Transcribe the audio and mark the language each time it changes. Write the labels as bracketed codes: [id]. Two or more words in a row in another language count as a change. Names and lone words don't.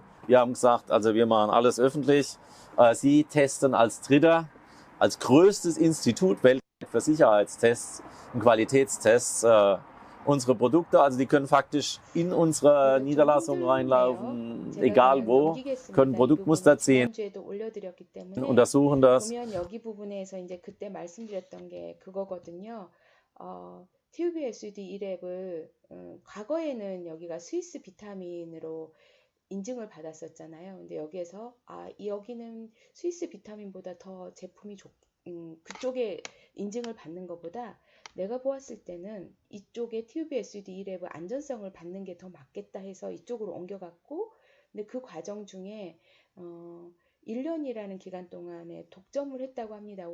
[de] Wir haben gesagt, also wir machen alles öffentlich. Sie testen als Dritter, als größtes Institut weltweit für Sicherheitstests und Qualitätstests unsere Produkte. Also die können faktisch in unsere Niederlassung reinlaufen, egal wo, können Produktmuster ziehen, [ko] 지난주에도 올려드렸기 때문에 [de] untersuchen das. [ko] 보면 여기 부분에서 이제 그때 말씀드렸던 게 그거거든요. TUBSD 1앱을 과거에는 여기가 스위스 비타민으로 인증을 받았었잖아요. 근데 여기에서 여기는 스위스 비타민보다 더 제품이 그쪽에 인증을 받는 것보다 내가 보았을 때는 이쪽에 TUBSD 1앱의 안전성을 받는 게 더 맞겠다 해서 이쪽으로 옮겨갔고, 근데 그 과정 중에 1년이라는 기간 동안에 독점을 했다고 합니다.